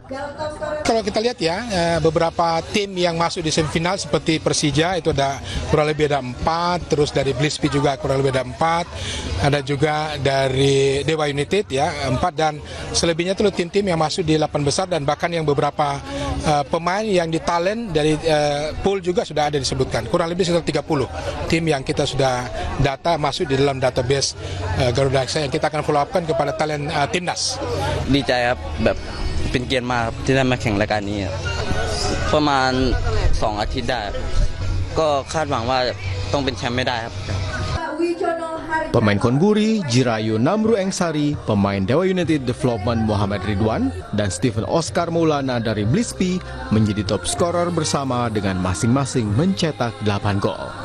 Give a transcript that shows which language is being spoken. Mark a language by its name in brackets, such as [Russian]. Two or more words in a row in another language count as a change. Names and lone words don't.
[Indonesian] Kalau kita lihat ya, beberapa tim yang masuk di semifinal seperti Persija itu ada kurang lebih ada 4, terus dari Blispi juga kurang lebih ada 4, ada juga dari Dewa United ya 4, dan selebihnya itu tim-tim yang masuk di 8 besar, dan bahkan yang beberapa pemain yang di talent dari pool juga sudah ada disebutkan. Kurang lebih sekitar 30 tim yang kita sudah data masuk di dalam database Garuda Yaksa yang kita akan [English] follow up [Indonesian] kan kepada talent timnas. [Thai] ดีใจครับแบบเป็นเกียรติมากครับที่ได้มาแข่งรายการนี้ครับประมาณ2 อาทิตย์ได้ก็คาดหวังว่าต้องเป็นแชมป์ไม่ได้ครับ [Indonesian] Pemain Chonburi, Jirayu Namru Engsari, pemain Dewa United Development Muhammad Ridwan, dan Stephen Oscar Maulana dari Blispi menjadi top scorer bersama dengan masing-masing mencetak 8 gol.